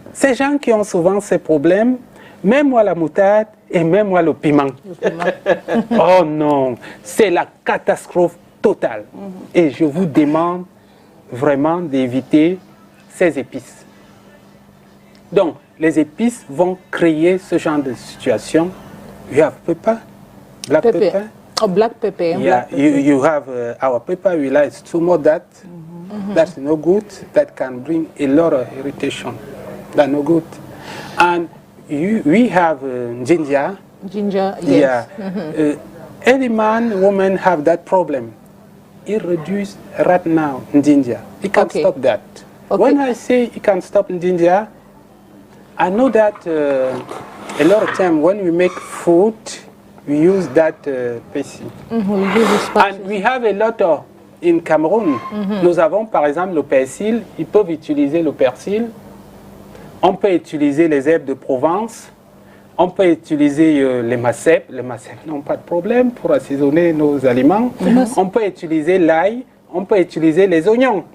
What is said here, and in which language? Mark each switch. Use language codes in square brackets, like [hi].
[fr] ces gens qui ont souvent ces problèmes, même moi la moutarde et même moi le piment. Oh non, c'est la catastrophe totale. Et je vous demande vraiment d'éviter ces épices. Donc, les épices vont créer ce genre de situation. [en] You have pepper, black pepper. Oh, black pepper. Yeah, you have our pepper. We like too much that. That's no good. That can bring a lot of irritation. That's no good. And we have ginger. Ginger, yes. Yeah. Any man, woman have that problem. It reduce right now ginger. You can Okay. stop that. Okay. When I say you can stop ginger, I know that a lot of time when we make food, we use that persil. We use the spices. And we have a lot of in Cameroun. [fr] Nous avons par exemple le persil. Ils peuvent utiliser le persil. On peut utiliser les herbes de Provence. On peut utiliser les macèpes. Les macèpes n'ont pas de problème pour assaisonner nos aliments. On peut utiliser l'ail. On peut utiliser les oignons.